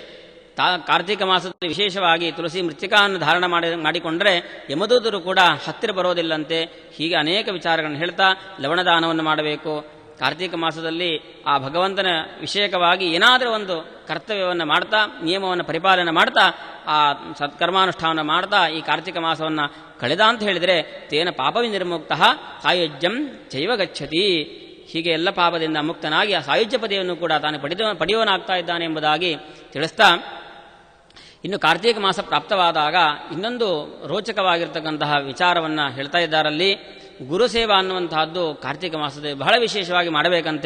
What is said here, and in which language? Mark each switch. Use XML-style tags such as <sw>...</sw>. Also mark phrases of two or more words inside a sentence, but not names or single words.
<kn>ಕಾರ್ತಿಕ ಮಾಸದಲ್ಲಿ ವಿಶೇಷವಾಗಿ ತುಳಸಿ ಮೃತ್ತಿಕಾವನ್ನು ಧಾರಣ ಮಾಡಿಕೊಂಡರೆ ಯಮದೂತರು ಕೂಡ ಹತ್ತಿರ ಬರೋದಿಲ್ಲಂತೆ. ಹೀಗೆ ಅನೇಕ ವಿಚಾರಗಳನ್ನು ಹೇಳ್ತಾ ಲವಣದಾನವನ್ನು ಮಾಡಬೇಕು. ಕಾರ್ತಿಕ ಮಾಸದಲ್ಲಿ ಆ ಭಗವಂತನ ವಿಷಯಕವಾಗಿ ಏನಾದರೂ ಒಂದು ಕರ್ತವ್ಯವನ್ನು ಮಾಡ್ತಾ ನಿಯಮವನ್ನು ಪರಿಪಾಲನೆ ಮಾಡ್ತಾ ಆ ಸತ್ಕರ್ಮಾನುಷ್ಠಾನ ಮಾಡ್ತಾ ಈ ಕಾರ್ತಿಕ ಮಾಸವನ್ನು ಕಳೆದ ಅಂತ ಹೇಳಿದರೆ</kn> <sa>ತೇನ ಪಾಪವಿ ನಿರ್ಮುಕ್ತ ಸಾಯುಜ್ಯಂ ಚೈವ ಗಚ್ಚತಿ.</sa> <kn>ಹೀಗೆ ಎಲ್ಲ ಪಾಪದಿಂದ ಮುಕ್ತನಾಗಿ ಆ ಸಾಯುಜ್ಯ ಪದವಿಯನ್ನು ಕೂಡ ತಾನು ಪಡೆಯುವನಾಗ್ತಾ ಇದ್ದಾನೆ ಎಂಬುದಾಗಿ ತಿಳಿಸ್ತಾ, ಇನ್ನು ಕಾರ್ತಿಕ ಮಾಸ ಪ್ರಾಪ್ತವಾದಾಗ ಇನ್ನೊಂದು ರೋಚಕವಾಗಿರ್ತಕ್ಕಂತಹ ವಿಚಾರವನ್ನು ಹೇಳ್ತಾ ಇದ್ದಾರಲ್ಲಿ. ಗುರುಸೇವಾ ಅನ್ನುವಂತಹದ್ದು ಕಾರ್ತಿಕ ಮಾಸದಲ್ಲಿ ಬಹಳ ವಿಶೇಷವಾಗಿ ಮಾಡಬೇಕಂತೆ.</kn>